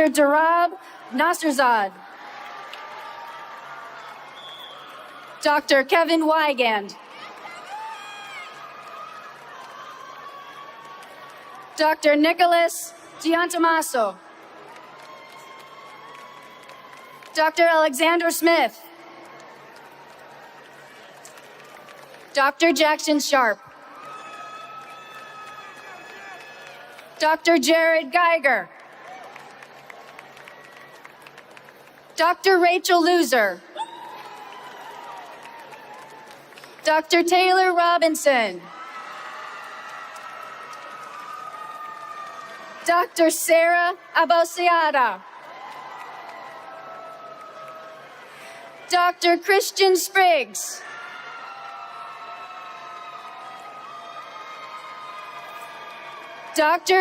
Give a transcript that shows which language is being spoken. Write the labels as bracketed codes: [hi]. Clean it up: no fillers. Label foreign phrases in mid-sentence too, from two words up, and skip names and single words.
[en] Darab Nasserzad. Dr. Kevin Wygand. Dr. Nicholas Giantomaso. Dr. Alexander Smith. Dr. Jackson Sharp. Dr. Jared Geiger. Dr. Rachel Loser. Dr. Taylor Robinson. Dr. Sarah Abosiada. Dr. Christian Spriggs. Dr.